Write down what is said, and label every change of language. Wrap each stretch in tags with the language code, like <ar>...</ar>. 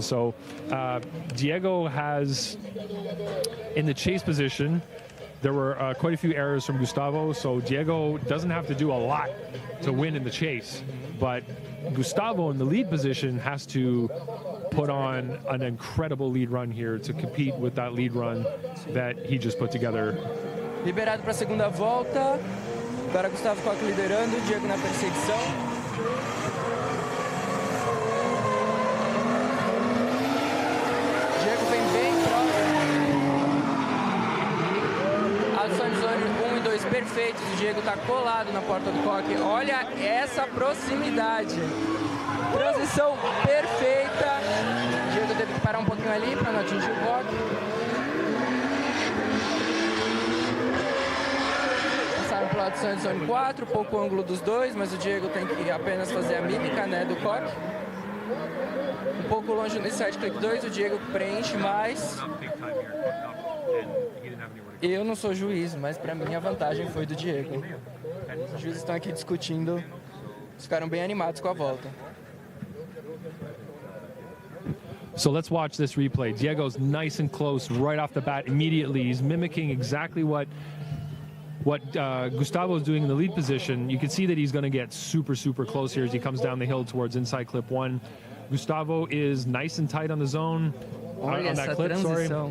<en>So Diego has, in the chase position, there were quite a few errors from Gustavo, so Diego doesn't have to do a lot to win in the chase. But Gustavo in the lead position has to put on an incredible lead run here to compete with that lead run that he just put together.</en> <pt>Liberado para a segunda volta. Agora Gustavo Koch liderando, Diego na perseguição. Diego vem bem próximo. Alção de zone 1 e 2 perfeitos. O Diego está colado na porta do Koch. Olha essa proximidade. Transição perfeita. O Diego teve que parar um pouquinho ali para não atingir o Koch. Passaram para o lado do zone 4, pouco ângulo dos dois, mas o Diego tem que apenas fazer a mímica, né, do Koch. Um pouco longe no side click 2, o Diego preenche mais. Eu não sou juiz, mas para mim a vantagem foi do Diego. Os juízes estão aqui discutindo, ficaram bem animados com a volta.</pt> <en>So let's watch this replay. Diego's nice and close right off the bat immediately. He's mimicking exactly what Gustavo is doing in the lead position. You can see that he's going to get super, super close here as he comes down the hill towards inside clip 1. Gustavo is nice and tight on the zone, on that clip, sorry.</en>